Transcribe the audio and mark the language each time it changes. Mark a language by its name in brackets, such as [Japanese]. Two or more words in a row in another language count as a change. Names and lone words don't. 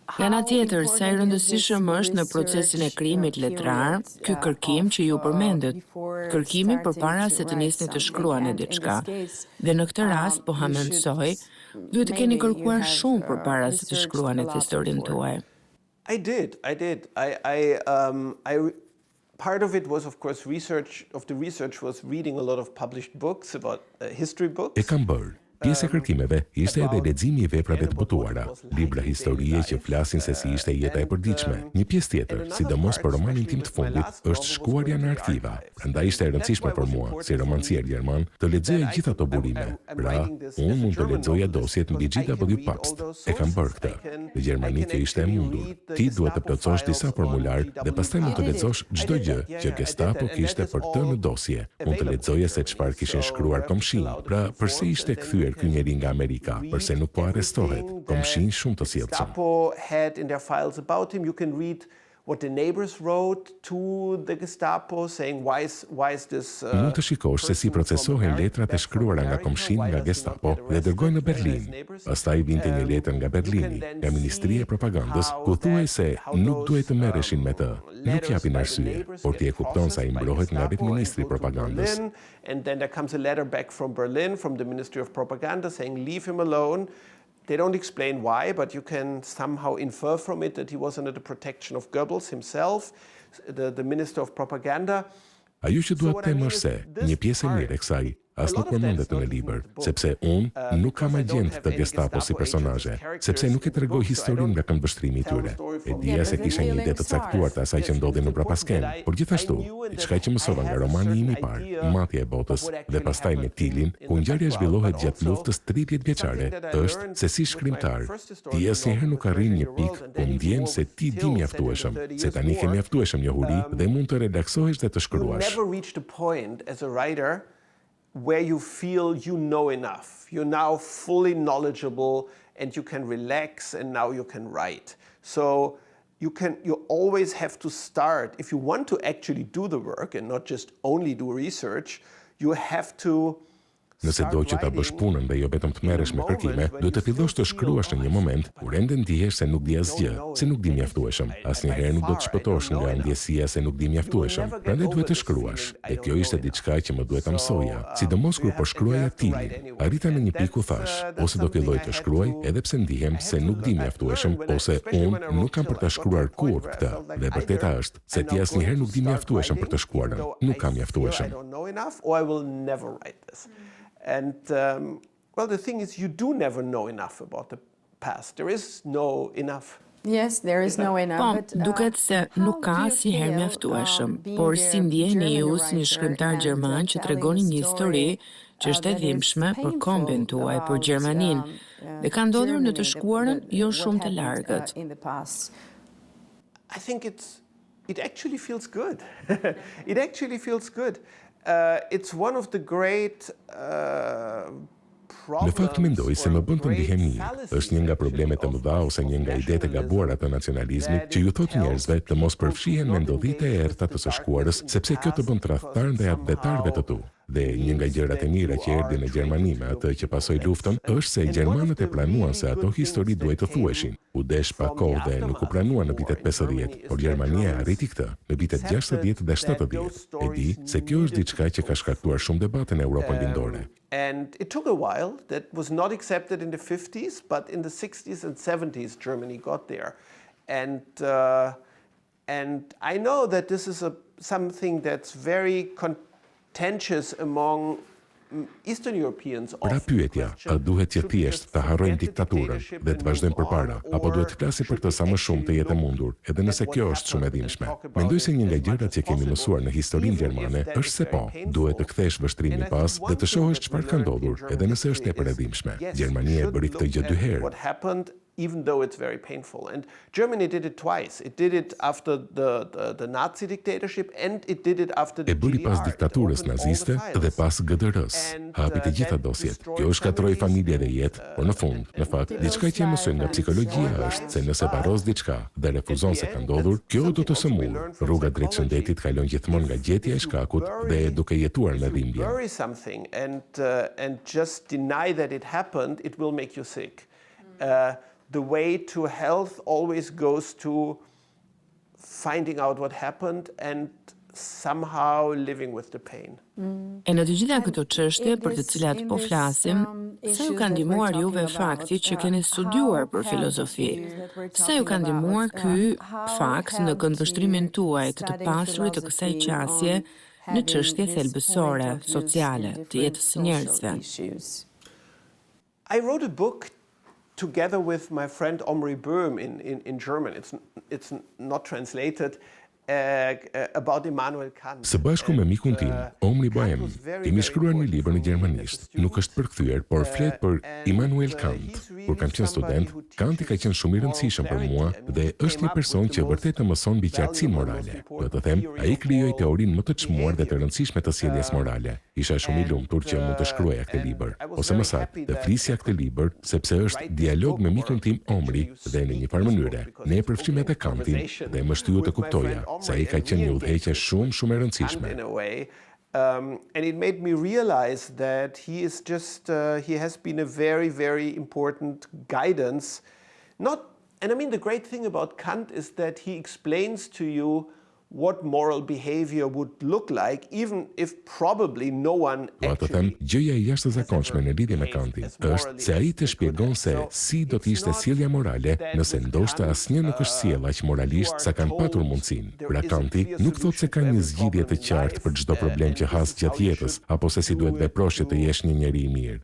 [Albanian] Ana tjetër, sa i rëndësishëm është në procesin e krijimit letrar, ky kërkim që ju përmendët. Kërkimi përpara se të nisni të shkruani diçka. Dhe në këtë rast, po ha mendsoj, duhet të keni kërkuar shumë përpara se të shkruanit historinë tuaj. [English] I did. Part of it was, of course, the research was reading a lot of published books about history books. [Albanian] E kam bërë. Pjesë e kërkimeve ishte edhe leximi i veprave të botuara, libra historie që flasin se si ishte jeta e përditshme. Një pjesë tjetër, sidomos për romanin tim të fundit, është shkuarja në arkiva. Prandaj ishte e rëndësishme për mua, si romancier gjerman, të lexoja gjithë ato burime. Pra, unë mund të lexoja dosjet mbi GW Pabst. E kam bërë këtë. Në Gjermani kjo ishte e mundur. Ti duhet të plotësosh disa formular dhe pastaj mund të lexosh çdo gjë që Gestapo kishte për të në dosje. Mund të lexoje se çfarë kishin shkruar komshin. Pra, pse ishte kthyer ky njeri nga Amerika, përse nuk po arrestohet, komshin shumë të sjellshëm. [English] Gestapo had in their files about him. You can read what the neighbors wrote to the Gestapo saying why is this [Albanian] Mund të shikosh se si procesohen letrat e shkruara nga komshin nga Gestapo dhe dërgojnë në Berlin. Pastaj vinte një letër nga Berlini, nga Ministria e Propagandës, ku thuhej se nuk duhet të merreshin me të. Nuk japin arsye, por ti e kupton sa i mbrohet nga vetë ministri i propagandës. [English] And then there comes a letter back from Berlin, from the Ministry of Propaganda, saying leave him alone. They don't explain why, but you can somehow infer from it that he was under the protection of Goebbels himself, the Minister of Propaganda. [Albanian] Ajo që duhet të them është se një pjesë e mirë e kësaj as nuk përmendet në libër, sepse unë nuk kam agjent të Gestapo si personazhe, sepse nuk e tregoj historinë nga këmbvështrimi i tyre. E dija se kisha një ide të caktuar të asaj që ndodhi në Prapasken, por gjithashtu, diçka që mësova nga romani im i parë, Matja e botës, dhe pastaj me Tilin, ku ngjarja zhvillohet gjatë luftës 30 vjeçare, është se si shkrimtar, ti asnjëherë nuk arrin një pikë ku ndjen se ti di mjaftueshëm, se tani ke mjaftueshëm njohuri dhe mund të relaksohesh dhe të shkruash. [English] Never reached a point as a writer where you feel you know enough. You're now fully knowledgeable and you can relax and now you can write. So you always have to start. If you want to actually do the work and not just only do research, you have to [Albanian] Nëse do që ta bësh punën dhe jo vetëm të merresh me kërkime, duhet të fillosh të shkruash në një moment kur ende ndihesh se nuk di asgjë, se nuk di mjaftueshëm. Asnjëherë nuk do të shpëtosh nga ndjesia se nuk di mjaftueshëm. Prandaj duhet të shkruash. Dhe kjo ishte diçka që më duhet ta mësoja, sidomos kur po shkruaja Tilin. Arrita në një pikë ku thash, ose do filloj të shkruaj edhe pse ndihem se nuk di mjaftueshëm, ose unë nuk kam për ta shkruar kurrë këtë. Dhe e vërteta është se ti asnjëherë nuk di mjaftueshëm për të shkruarën. Nuk kam mjaftueshëm. [English] And, well, the thing is, you do never know enough about the past. There is no enough. Yes, there is no enough. [Albanian] Po, duket se nuk ka asnjëherë mjaftueshëm, por si ndjeheni ju si një shkrimtar gjerman që tregoni një histori që është e dhimbshme për kombin tuaj, për Gjermaninë, dhe ka ndodhur në të shkuarën jo shumë të largët. [English] I think it actually feels good. It actually feels good. It's one of the great [Albanian] Në fakt mendoj se më bën të ndihem mirë. Është një nga problemet të mëdha ose një nga idetë e gabuara të nacionalizmit që ju thot njerëzve të mos përfshihen me ndodhite e errta të së shkuarës, sepse kjo të bën tradhtar ndaj vetarëve të tu. Dhe një nga gjërat e mira që erdhi në Gjermani me atë që pasoi luftën është se gjermanët e planuan se ato histori duhet të thuheshin. U desh pa kohë dhe nuk u pranua në vitet 50, por Gjermania arriti këtë në vitet 60 dhe 70. E di se kjo është diçka që ka shkaktuar shumë debate në Europën lindore. [English] And it took a while. That was not accepted in the 50s, but in the 60s and 70s Germany got there. And I know that this is something that's very contentious among Eastern Europeans. [Albanian] Pra pyetja, a duhet që thjesht të harrojmë diktaturën dhe të vazhdojmë përpara, apo duhet të flasim për të sa më shumë të jetë e mundur, edhe nëse kjo është shumë e dhimbshme. Mendoj se një nga gjërat që kemi mësuar në historinë gjermane është se po, duhet të kthesh vështrimin pas dhe të shohësh çfarë ka ndodhur, edhe nëse është tepër e dhimbshme. Gjermania e bëri këtë gjë 2 herë. [English] Even though it's very painful. And Germany did it twice. It did it after the Nazi dictatorship and it did it after the GDR. [Albanian] E bëri pas diktaturës naziste dhe pas GDR-s. Hapi të gjitha dosjet. Kjo shkatroi familje dhe jetë, por në fund, në fakt, diçka që e mësojmë nga psikologjia është se nëse varros diçka dhe refuzon se ka ndodhur, kjo do të sëmurë. Rruga drejt shëndetit kalon gjithmonë nga gjetja e shkakut dhe duke jetuar në dhimbje. [English] Worry something and just deny that it happened, it will make you sick. the way to health always goes to finding out what happened and somehow living with the pain. [Albanian] E në të gjitha këto çështje për të cilat po flasim, sa ju ka ndihmuar juve fakti që keni studiuar për filozofi? Sa ju ka ndihmuar ky fakt në këndvështrimin tuaj të pasurit të kësaj qasje në çështje thelbësore, sociale, të jetës së njerëzve? [English] I wrote a book together with my friend Omri Böhm in German. It's not translated. About Immanuel Kant. [Albanian] Së bashku me mikun tim, Omri Böhm, kemi shkruar një libër në gjermanisht. Nuk është përkthyer, por flet për Immanuel Kant. Kur kam qenë student, Kanti ka qenë shumë i rëndësishëm për mua dhe është një person që vërtet të mëson mbi qartësinë morale. Do të them, ai krijoi teorinë më të çmuar dhe të rëndësishme të sjelljes morale. Isha shumë i lumtur që mund të shkruaja këtë libër, ose më saktë, të flisja këtë libër, sepse është dialog me mikun tim Omri dhe në një farë mënyre ne e përfshim edhe Kantin dhe më shtyu të kuptoja se ai ka qenë një udhëheqje shumë e rëndësishme. [English] And it made me realize that he is just, he has been a very important guidance. And I mean, the great thing about Kant is that he explains to you what moral behavior would look like, even if probably no one actually... [Albanian] Gjëja e jashtëzakonshme në lidhje me Kantin është se ai të shpjegon se si do të ishte sjellja morale nëse ndoshta asnjë nuk është sjell aq moralisht sa kanë patur mundësinë. Pra Kanti nuk thotë se ka një zgjidhje të qartë për çdo problem që has gjatë jetës, apo se si duhet veprosh që të jesh një njeri i mirë.